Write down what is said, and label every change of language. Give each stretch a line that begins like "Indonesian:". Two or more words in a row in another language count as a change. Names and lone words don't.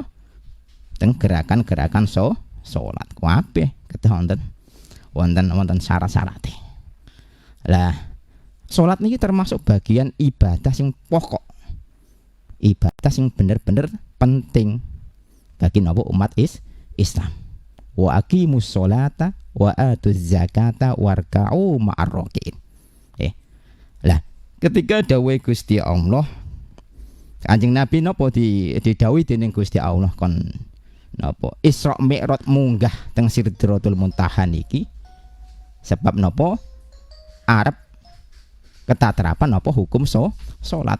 Javanese: Teng gerakan-gerakan salat. Kabeh kedah wonten syarat-syarate. Lah salat niki termasuk bagian ibadah sing pokok. Ibadah sing bener-bener penting bagi napa umat Islam.
Arabic: وأقيموا الصلاة وآتوا الزكاة واركعوا مع الراكعين.
Javanese: Lah ketika dawuh Gusti Allah, Kanjeng Nabi napa didhawuhi dening Gusti Allah kon napa Isra Mi'raj munggah teng Sidratul Muntaha niki sebab napa arep ketatrapan napa hukum salat.